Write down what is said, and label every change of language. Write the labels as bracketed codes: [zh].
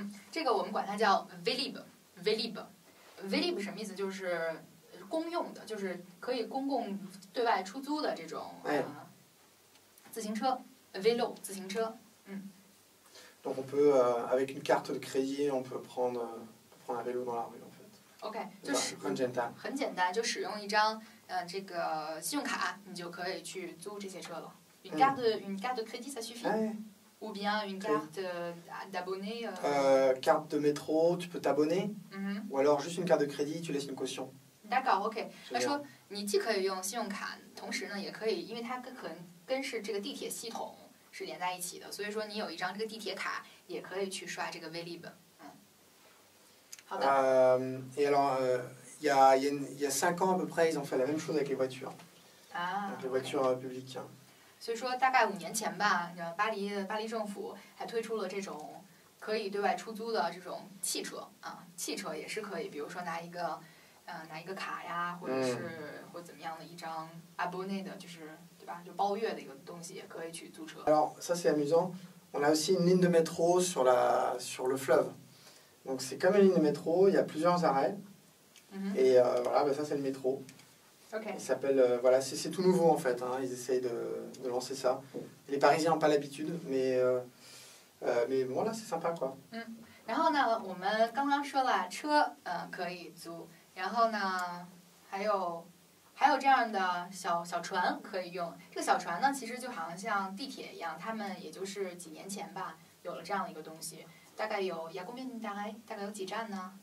[zh] 这个我们管它叫 Vélib。Vélib 什么意思？就是公用的，就是可以公共对外出租的这种自行车 vélo 自行车。 [fr] Donc on peut avec une carte de crédit, on peut prendre un vélo dans la rue en fait. [zh] OK， 就是很简单。很简单，就使用一张这个信用卡，你就可以去租这些车了。 [fr] Une carte de crédit ça suffit? Ou bien une carte d'abonné Carte de métro, tu peux t'abonner. Ou alors juste une carte de crédit, tu laisses une caution. D'accord, OK。 [zh] 他说你既可以用信用卡，同时呢也可以，因为它跟是这个地铁系统是连在一起的，所以说你有一张这个地铁卡，也可以去刷这个 Vélib。好的。 [fr] Et alors, il y a 5 ans à peu près, ils ont fait la même chose avec les voitures. Donc les voitures publiques. [zh] 所以说大概5年前吧，巴黎政府还推出了这种可以对外出租的这种汽车啊，汽车也是可以，比如说拿一个卡呀，或者是或怎么样的一张 abonné 的，就是对吧，就包月的一个东西，也可以去租车。 [fr] Alors ça c'est amusant. On a aussi une ligne de métro sur le fleuve. Donc c'est comme une ligne de métro, il y a plusieurs arrêts. Et voilà, ça c'est le métro. Okay. Il s'appelle, voilà, c'est tout nouveau en fait, hein, ils essayent de lancer ça. Les Parisiens n'ont pas l'habitude, mais bon là c'est sympa quoi. [zh] 然后呢，我们刚刚说了车，可以租，然后呢，还有这样的小船可以用。这个小船呢，其实就好像地铁一样，他们也就是几年前吧，有了这样的一个东西。大概有大概有几站呢